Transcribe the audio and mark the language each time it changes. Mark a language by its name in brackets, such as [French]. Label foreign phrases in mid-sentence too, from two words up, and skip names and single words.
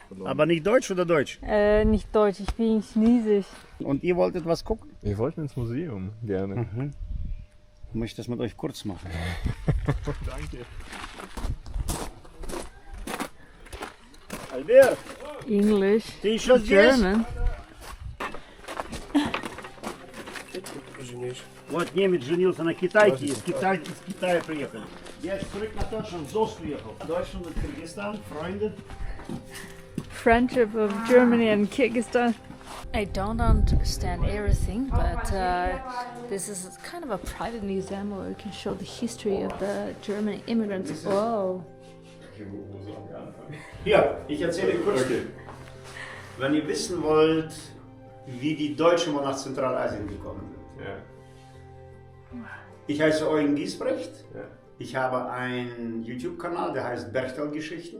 [German] aber nicht Deutsch oder Deutsch? nicht Deutsch, ich bin Chinesisch. Und ihr wolltet was gucken? Wir wollten ins Museum, gerne. Ich möchte das mit euch kurz machen. Danke. Albert, English, [Russian] ты еще здесь? German. Вот немец женился на китайке, из Китая приехали. [German] Я jetzt zurück nach Deutschland, so приехал. Deutschland und Kyrgyzstan, Freunde. [English] Friendship of Germany and Kyrgyzstan. I don't understand everything, but this is kind of a private museum where we can show the history of the German immigrants. Oh. [German] Hier, ich erzähle kurz. Okay. Wenn ihr wissen wollt, wie die Deutschen mal nach Zentralasien gekommen sind. Ja. Ich heiße Eugen Giesbrecht. Ja. Ich habe einen YouTube-Kanal, der heißt Bergtal Geschichten.